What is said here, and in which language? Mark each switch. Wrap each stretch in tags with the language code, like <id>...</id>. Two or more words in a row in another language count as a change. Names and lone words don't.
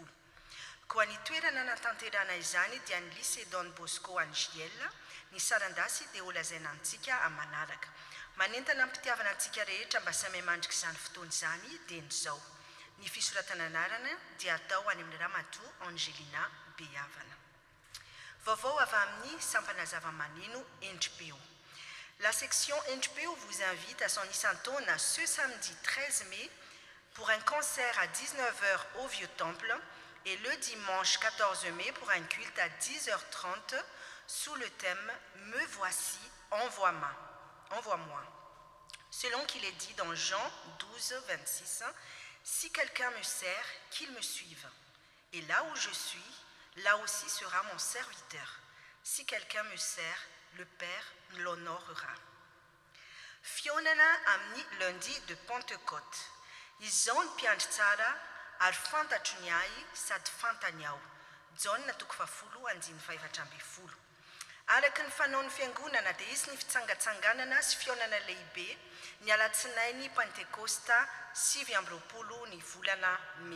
<mg>Koa ny toerana natanterana izany dia ny lycée Don Bosco Angiel, ny sarandasy dia olazaina antsika amin'ny manaraka. Manentana ny mpitiavana antsika rehetra mba samy mandrika izany fotoana izany dia nyzao. Ny fisoratana anarana dia atao any amin'ny ramatoa Angelina Beavana. Vaovao avy amin'ny sampana zava-maneno NJPO.</mg> <fr>La section NJPO vous invite à son Isantaona ce samedi 13 mai pour un concert à 19h au Vieux-Temple et le dimanche 14 mai pour un culte à 10h30 sous le thème « Me voici, envoie-moi ». Selon qu'il est dit dans Jean 12:26, « Si quelqu'un me sert, qu'il me suive. Et là où je suis, là aussi sera mon serviteur. Si quelqu'un me sert, le Père l'honorera.</fr> <mg>» Fionana amin'ny</mg> <fr>lundi de Pentecôte.</fr> <mg>Izao piandry tsara ary fantatro ny ahy sady fantany aho. Jaona 10:20. Araka ny fanaon'ny fiangonana dia izy ny fitsangatsanganana sy fionana lehibe ny alatsinainy Pentekosta 7 ny volana May.</mg>